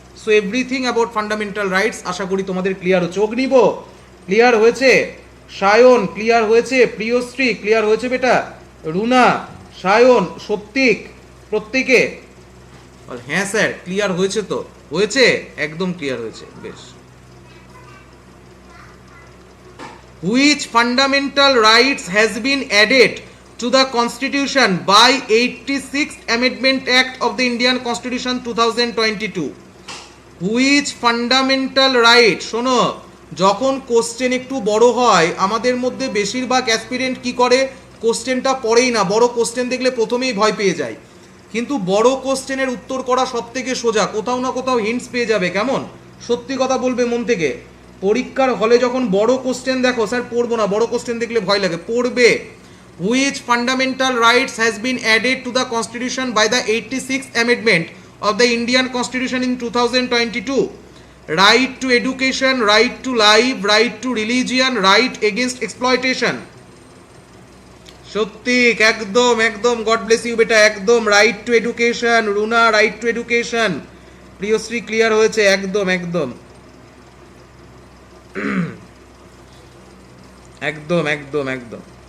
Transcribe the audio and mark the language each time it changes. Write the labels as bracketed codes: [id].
[bn] So everything about fundamental rights আশা করি তোমাদের clear হচ্ছে। অগ্নিব ক্লিয়ার হয়েছে, সায়ন ক্লিয়ার হয়েছে, প্রিয়শ্রী ক্লিয়ার হয়েছে বেটা, রুনা, সায়ন, সত্যিক, প্রত্যেকে? হ্যাঁ স্যার ক্লিয়ার হয়েছে, তো হয়েছে, একদম ক্লিয়ার হয়েছে, বেশ। [en] Which fundamental rights has been added to the Constitution by 86th Amendment Act of the Indian Constitution 2022? Which fundamental right, [bn] শোনো, যখন কোশ্চেন একটু বড় হয় আমাদের মধ্যে বেশিরভাগ অ্যাসপিরেন্ট কি করে, কোশ্চেনটা পড়েই না, বড় কোশ্চেন দেখলে প্রথমেই ভয় পেয়ে যায়। কিন্তু বড় কোশ্চেনের উত্তর করা সব থেকে সোজা, কোথাও না কোথাও হিন্টস পেয়ে যাবে। কেমন, সত্যি কথা বলবে মন থেকে? পরীক্ষার হলে যখন বড় কোশ্চেন দেখো, স্যার পড়বো না, বড় কোশ্চেন দেখলে ভয় লাগে, পড়বে। [en] Which fundamental rights has been added to the constitution by the 86th amendment of the Indian Constitution in 2022? Right to education, right to life, right to religion, right against exploitation. সত্যিক, [bn] একদম একদম, [en] God bless you বেটা, একদম right to education. [bn] Runa, [en] Right to education. [bn] প্রিয়শ্রী clear হয়েছে, একদম একদম একদম একদম একদম।